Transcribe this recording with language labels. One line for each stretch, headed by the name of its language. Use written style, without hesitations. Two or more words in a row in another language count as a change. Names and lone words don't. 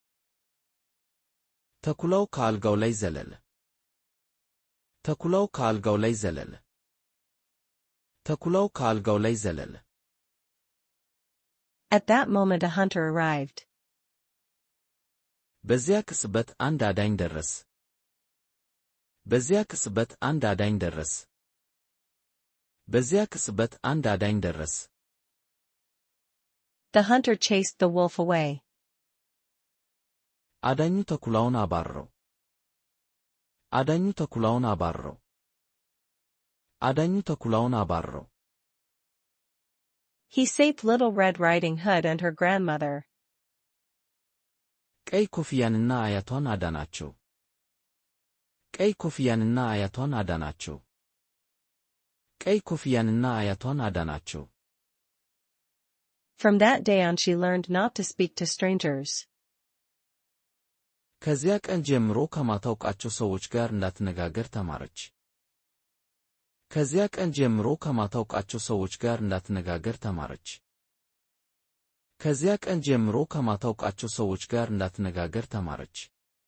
Amharic: ተኩላው ከአልጋው ላይ ዘለለ። ተኩላው ከአልጋው ላይ ዘለለ። ተኩላው ከአልጋው ላይ ዘለለ።
English: At that moment a hunter arrived.
Amharic: በዚያ ቅጽበት አንድ አዳኝ ደረስ። በዚያ ቅጽበት አንድ አዳኝ ደረስ። በዚያ ቅጽበት አንድ አዳኝ ደረስ።
English: The hunter chased the wolf away.
Amharic: አዳኙ ተኩላውን አባረረው። አዳኙ ተኩላውን አባረረው። አዳኙ ተኩላውን አባረረው።
English: He saved Little Red Riding Hood and her grandmother.
Amharic: ቀይ ኮፍያንና አያቷን አዳናቸው። ቀይ ኮፍያንና አያቷን አዳናቸው። ቀይ ኮፍያንና አያቷን አዳናቸው።
English: From that day on she learned not to speak to strangers.
Amharic: ከዚያ ቀን ጀምሮ ከማታውቃቸው ሰዎች ጋር እንዳትነጋገር ተማረች። ከዚያ ቀን ጀምሮ ከማታውቃቸው ሰዎች ጋር እንዳትነጋገር ተማረች። ከዚያ ቀን ጀምሮ ከማታውቃቸው ሰዎች ጋር እንዳትነጋገር ተማረች።